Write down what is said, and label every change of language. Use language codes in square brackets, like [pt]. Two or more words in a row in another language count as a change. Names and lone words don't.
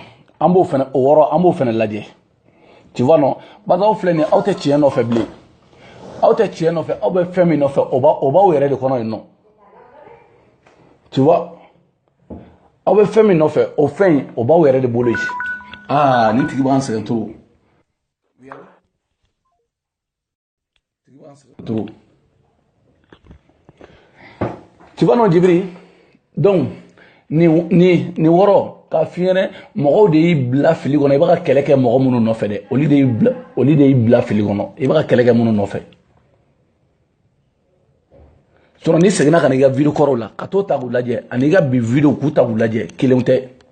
[bm] An b'o fɛnɛ o wɔrɔ an b'o fɛnɛ lajɛ. [fr] Tu vois non? [bm] Basa aw filɛ nin ye aw tɛ tiɲɛ nɔfɛ bilen. aw tɛ tiɲɛ nɔfɛ aw bɛ fɛn min nɔfɛ o b'aw yɛrɛ de kɔnɔ yen nɔ [fr] tu vois [bm] aw bɛ fɛn min nɔfɛ o fɛn in o b'aw yɛrɛ de bolo yen nin tigi b'an sɛgɛn trop [fr] tu vois non [bm] Djibiri donc ni wɔrɔ ka f'i ɲɛna mɔgɔw de y'i bila fili kɔnɔ i bɛ ka kɛlɛ kɛ mɔgɔ minnu nɔfɛ dɛ olu de y'i bila fili kɔnɔ i bɛ ka kɛlɛ kɛ minnu nɔfɛ sinon n'i seginna ka n'i ka vidéo kɔrɔw la ka t'o ta k'u lajɛ ani i ka bi vidéo k'u ta k'u lajɛ kelenw tɛ